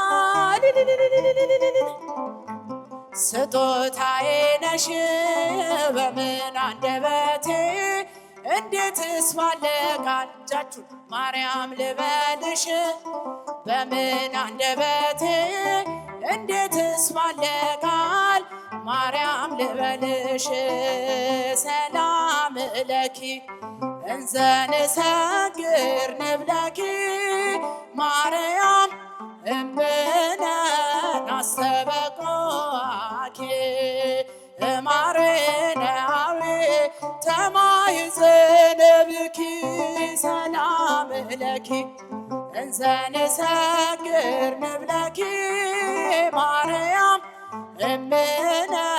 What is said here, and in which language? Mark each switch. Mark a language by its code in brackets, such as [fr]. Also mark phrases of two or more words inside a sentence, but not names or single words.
[am] ስጦታዬ ነሽ በምን አንደበቴ እንዴትስ ባለ ቃል እጃችሁን ማርያም ልበልሽ በምን አንደበቴ እንዴትስ ባለ ቃል ማርያም ልበልሽ [gez] ሰላም ለኪ እንዘ ንሰግር ንብለኪ ማርያም እምነ ናስተበቆኪ ማርያም ተማይዘንብኪ ሰላም ለኪ እንዘ ንሰግር ንብለኪ ማርያም እምነ